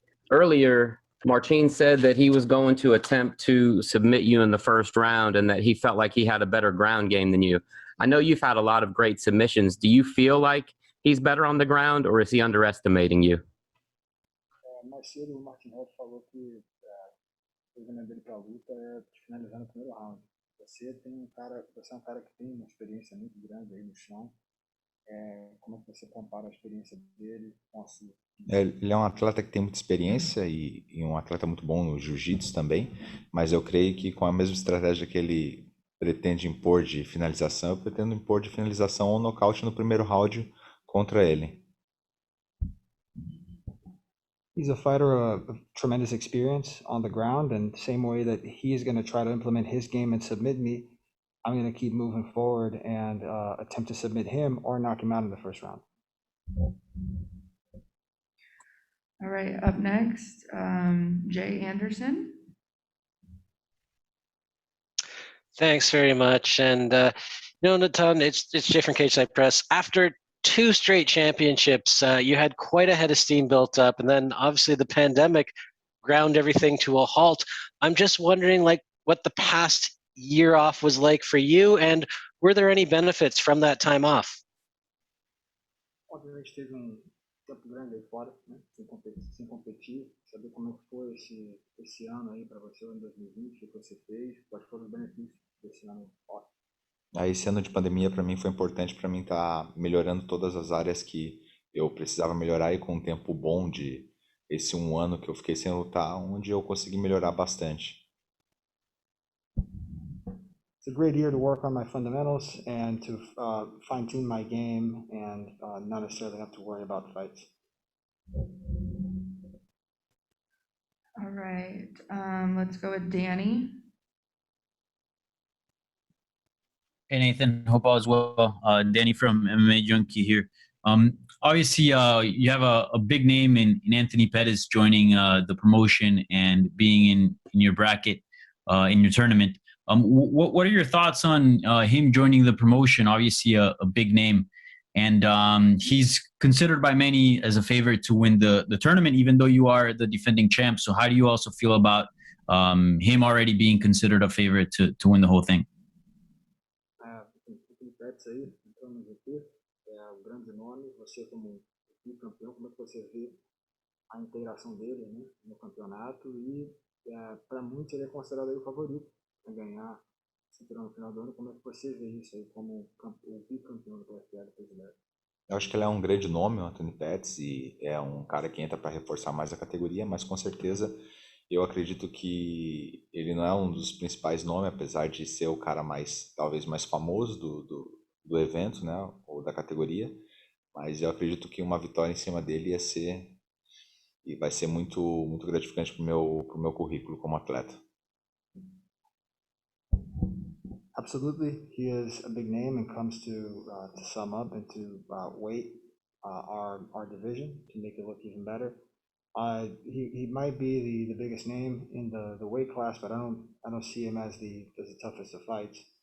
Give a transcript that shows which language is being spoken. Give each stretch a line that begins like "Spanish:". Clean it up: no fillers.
English: Earlier, Martin said that he was going to attempt to submit you in the first round and that he felt like he had a better ground game than you. I know you've had a lot of great submissions. Do you feel like he's better on the ground, or is he underestimating you?
Portuguese: Mais cedo, o Martin Schulte falou que o veneno dele para a luta é finalizar no primeiro round. Você é um cara que tem uma experiência muito grande aí no chão. Como é que você compara a experiência dele com a sua? Ele é um atleta que tem muita experiência e um atleta muito bom no jiu-jitsu também, mas eu creio que com a mesma estratégia que ele pretende impor de finalização, eu pretendo impor de finalização ou nocaute no primeiro round contra ele.
English: He's a fighter of tremendous experience on the ground, and the same way that he's going to try to implement his game and submit me, I'm going to keep moving forward and attempt to submit him or knock him out in the first round. All right, up next, Jay Anderson. Thanks very much. And, Natan, it's Jay from Cage Side Press. After 2 straight championships, you had quite a head of steam built up, and then obviously the pandemic ground everything to a halt. I'm just wondering, what the past year off was like for you, and were there any benefits from that time off?
Portuguese: Obviamente teve tempo grande aí fora, né? Sem competir. Saber como é que foi esse ano aí para você, em 2020, o que você fez, quais foram os benefícios desse ano fora? Esse ano de pandemia para mim foi importante para mim estar melhorando todas as áreas que eu precisava melhorar, e com um tempo bom de esse 1 ano que eu fiquei sem lutar, onde eu consegui melhorar bastante.
English: It's a great year to work on my fundamentals and to fine-tune my game and not necessarily have to worry about fights. All right, let's go with Danny. Hey Nathan, hope all is well. Danny from MMA Junkie here. Obviously, you have a big name in Anthony Pettis joining the promotion and being in your bracket in your tournament. What are your thoughts on him joining the promotion? Obviously, a big name, and he's considered by many as a favorite to win the tournament, even though you are the defending champ. So, how do you also feel about him already being considered a favorite to win the whole thing?
Portuguese: Pettis aí, entrando no GP, o grande nome, você como campeão, como é que você vê a integração dele, né, no campeonato, e para muitos ele é considerado aí o favorito a ganhar o cinturão no final do ano. Como é que você vê isso aí como o bicampeão do PFL brasileiro? Eu acho que ele é um grande nome, o Anthony Pettis, e é um cara que entra para reforçar mais a categoria, mas com certeza eu acredito que ele não é um dos principais nomes, apesar de ser o cara talvez mais famoso do evento, né, ou da categoria, mas eu acredito que uma vitória em cima dele vai ser muito, muito gratificante pro meu currículo como atleta.
English: Absolutely, he is a big name and comes to sum up and to weight our division to make it look even better. He might be the biggest name in the weight class, but I don't see him as the toughest of fights.